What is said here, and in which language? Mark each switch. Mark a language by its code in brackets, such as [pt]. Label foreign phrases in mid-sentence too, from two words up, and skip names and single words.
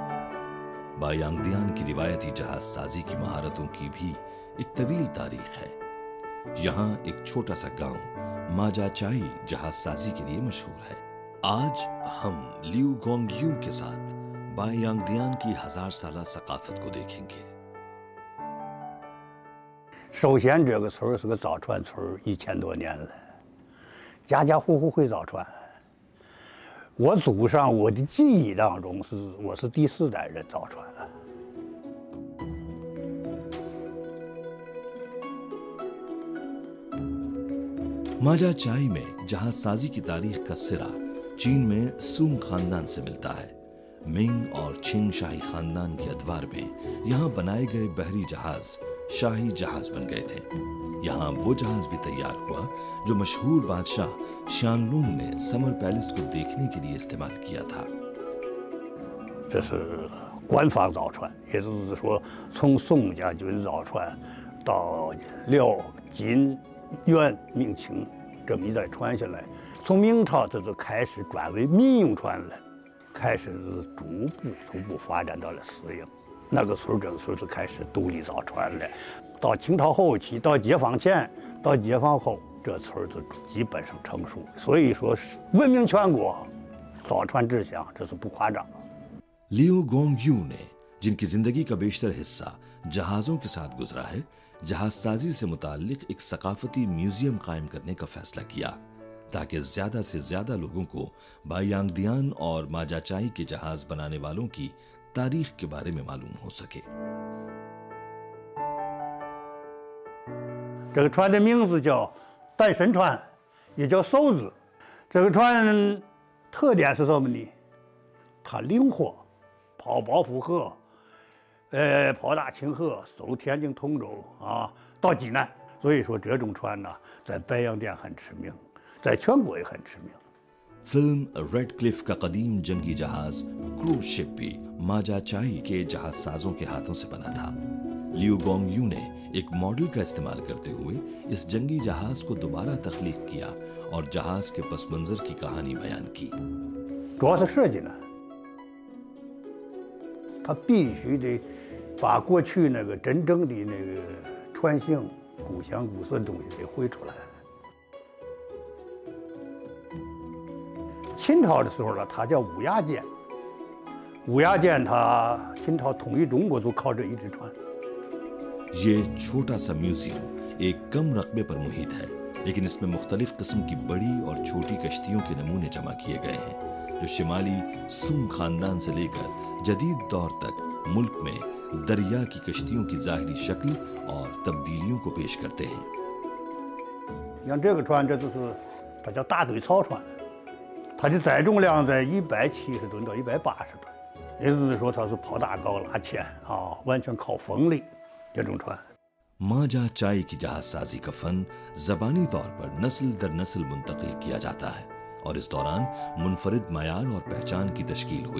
[ur] بایانگدیان کی روایتی جہاز سازی کی مہارتوں کی بھی ایک طویل تاریخ ہے. یہاں ایک چھوٹا سا گاؤں ماجاچائی جہاز سازی کے لیے مشہور ہے. آج ہم لیو گونگیو کے ساتھ بایانگدیان کی 1000 سالہ ثقافت کو دیکھیں گے. [zh] 首先，这个村是个造船村，1000多年了，家家户户会造船。我祖上，我的记忆当中我是第4代人造船。 [ur] ماجاچائی میں جہازسازی کی تاریخ کا سرا چین میں سونگ خاندان سے ملتا ہے. منگ اور چھنگ شاہی خاندان کے ادوار میں یہاں بنائے گئے بحری جہاز شاہی جہاز بن گئے تھے. یہاں وہ جہاز بھی تیار ہوا جو مشہور بادشاہ شانلونگ نے سمر پیلس کو دیکھنے کے لیے استعمال کیا تھا. [zh] 这是官方造船，也就是说，从宋家军造船到辽、金、元、明清这么一代传下来，从明朝这就开始转为民用船了，开始是逐步发展到了私营。那个村这个村是开始独立造船了。到清朝后期，到解放前，到解放后，这村就基本上成熟。所以说，闻名全国，造船志向，这是不夸张。 [ur] لیو گونگیو نے جن کی زندگی کا بیشتر حصہ جہازوں کے ساتھ گزرا ہے، جہازسازی سے متعلق ایک ثقافتی میوزیم قائم کرنے کا فیصلہ کیا تاکہ زیادہ سے زیادہ لوگوں کو بایانگدیان اور ماجاچائی کے جہاز بنانے والوں کی تاریخ کے بارے میں معلوم ہو سکے. [zh] 这个船的名字叫单身船，也叫叟子。这个船特点是什么呢？它灵活。跑包袱河，跑大清河，走天津、通州啊，到济南。所以说，这种船呢，在白洋淀很驰名，在全国也很驰名。 [ur] فلم ریڈ کلف کا قدیم جنگی جہاز [en] cruise ship [ur] بھی ماجاچائی کے جہازسازوں کے ہاتھوں سے بنا تھا. لیو گونگیو نے ایک ماڈل کا استعمال کرتے ہوئے اس جنگی جہاز کو دوبارہ تخلیق کیا اور جہاز کے پس منظر کی کہانی بیان کی. [zh] 主要是设计呢。他必须得把过去那个真正的那个船型、古香古色的东西给绘出来。秦朝的时候呢，它叫乌鸦舰。乌鸦舰，它秦朝统一中国就靠这一只船。 [ur] یہ چھوٹا سا میوزیم ایک کم رقبے پر محیط ہے، لیکن اس میں مختلف قسم کی بڑی اور چھوٹی کشتیوں کے نمونے جمع کیے گئے ہیں جو شمالی سونگ خاندان سے لے کر جدید دور تک ملک میں دریا کی کشتیوں کی ظاہری شکل اور تبدیلیوں کو پیش کرتے ہیں. [zh] 像这个船，这就是它叫大堆草船，它的载重量在170吨到180吨，也就是说它是跑大高拉浅啊，完全靠风力这种船。 [ur] ماجاچائی کی جہازسازی کا فن زبانی طور پر نسل در نسل منتقل کیا جاتا ہے اور اس دوران منفرد معیار اور پہچان کی تشکیل ہوئی.